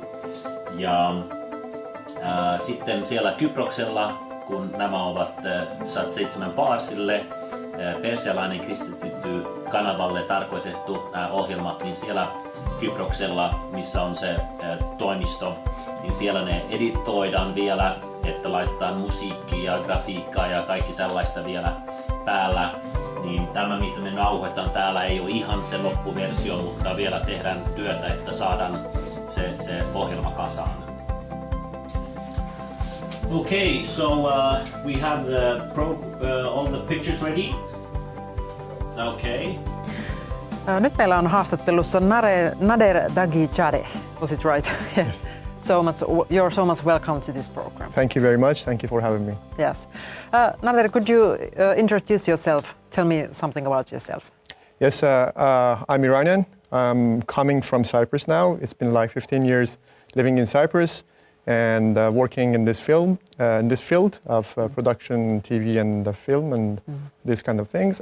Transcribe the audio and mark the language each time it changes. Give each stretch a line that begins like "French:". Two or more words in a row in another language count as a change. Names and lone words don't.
Finnish: Ja sitten siellä Kyproksella, kun nämä ovat SAT-7 Paarsille, persialainen kristitty kanavalle tarkoitettu ohjelmat, niin siellä Kyproksella, missä on se toimisto, niin siellä ne editoidaan vielä, että laitetaan musiikkia ja grafiikkaa ja kaikki tällaista vielä päällä. Niin tämä, mitä me nauhoitetaan täällä, ei ole ihan se loppuversio, mutta vielä tehdään työtä, että saadaan se ohjelma kasaan.
English: Okay, so we have all the pictures ready. Okay.
Finnish: Nyt meillä on haastattelussa Nader Dagijade.
English: Was it right? Yes. You're so much welcome to this program. Thank you very much. Thank you for having me. Yes. Nader, could you introduce yourself? Tell me something about yourself. Yes, I'm Iranian. I'm coming from Cyprus now. It's been like 15 years living in Cyprus and working in this field of production, TV and film and these kind of things.